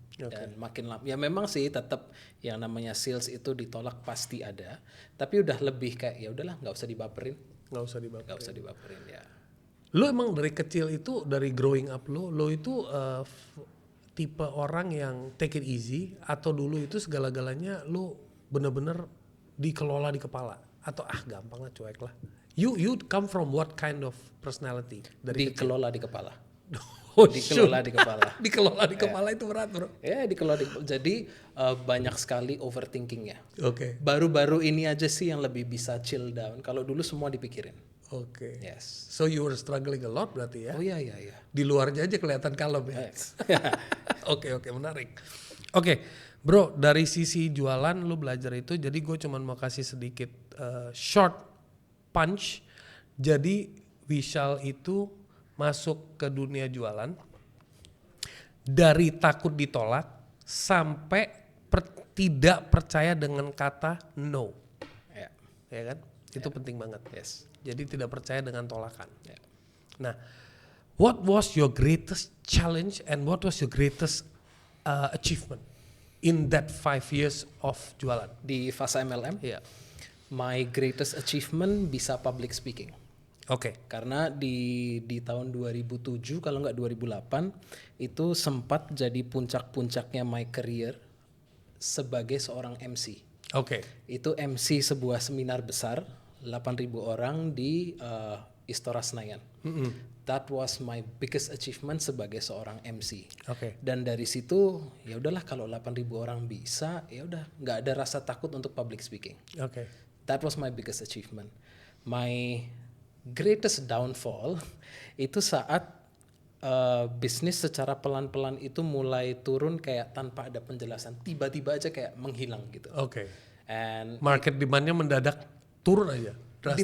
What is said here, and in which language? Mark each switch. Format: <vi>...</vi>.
<id>Dan makin lama, ya memang sih tetap yang namanya sales itu ditolak pasti ada, tapi udah lebih kayak ya udahlah nggak usah dibaperin. Nggak usah dibaperin ya. Lo emang dari kecil itu, dari</id> <en>growing up</en> <id>lo itu tipe orang yang</id> <en>take it easy,</en> <id>atau dulu itu segala-galanya lo bener-bener dikelola di kepala, atau gampang lah, cuek lah.</id> <en>You come from what kind of personality?</en> <id>Dari dikelola di kepala. Dikelola di kepala. Dikelola di kepala itu berat, bro. Ya, dikelola jadi banyak sekali overthinkingnya. Oke. Baru-baru ini aja sih yang lebih bisa chill down. Kalau dulu semua dipikirin. Oke.</id> <en>Yes. So you were struggling a lot</en> <id>berarti ya? Oh iya. Di luarnya aja kelihatan kalem ya.</id> <en>Yes.</en> <id>Oke, menarik. Oke, bro, dari sisi jualan lu belajar itu, jadi gue cuman mau kasih sedikit</id> <en>short punch.</en> <id>Jadi Vishal itu masuk ke dunia jualan dari takut ditolak sampai tidak percaya dengan kata no. Ya kan? Itu penting banget.</id> <en>Yes.</en> <id>Jadi tidak percaya dengan tolakan.</id> <en>Yeah. Nah, what was your greatest challenge and what was your greatest achievement in that 5 years of</en> <id>jualan? Di fase MLM?</id> <en>Yeah. My greatest achievement</en> <id>bisa</id> <en>public speaking.</en> <id>Oke. Karena di tahun 2007 kalau nggak 2008 itu sempat jadi puncak-puncaknya</id> <en>my career</en> <id>sebagai seorang MC. Oke. Itu MC sebuah seminar besar 8.000 orang di Istora Senayan.</id> <en>That was my biggest achievement</en> <id>sebagai seorang MC. Oke. Dan dari situ ya udahlah, kalau 8.000 orang bisa, ya udah nggak ada rasa takut untuk public speaking. Oke.</id> <en>That was my biggest achievement. My greatest downfall</en> <id>itu saat bisnis secara pelan-pelan itu mulai turun kayak tanpa ada penjelasan, tiba-tiba aja kayak menghilang gitu. Oke.</id> <en>And</en> <id>Market demand-nya mendadak turun aja, drastis.</id>